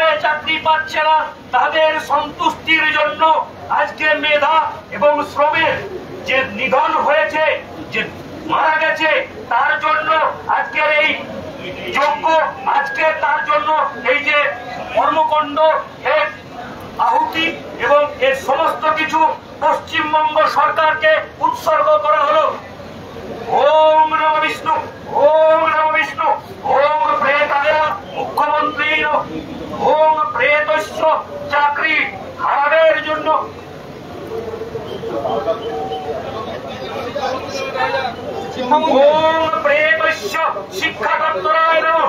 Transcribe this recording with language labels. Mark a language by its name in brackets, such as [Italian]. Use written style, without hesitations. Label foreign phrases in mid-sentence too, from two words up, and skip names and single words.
[Bangla] চাকরি পাচ্ছে না তাদের সন্তুষ্টির জন্য আজকে মেধা এবং শ্রমের যে নিধন হয়েছে, যে মারা গেছে, তার জন্য আজকের এই যজ্ঞ, আজকে তার জন্য এই যে কর্মকাণ্ড, এর আহুতি এবং এর সমস্ত কিছু পশ্চিমবঙ্গ সরকারকে উৎসর্গ করা হলো। [Sanskrit] ॐ नमः विष्णु ॐ नमः विष्णु ॐ प्रेताय मुख्यमन्त्री ॐ प्रेतस्य [Bangla] চাকরি হারাদের জন্য। [Sanskrit] ॐ प्रेतस्य शिक्षा दप्तराय नमः।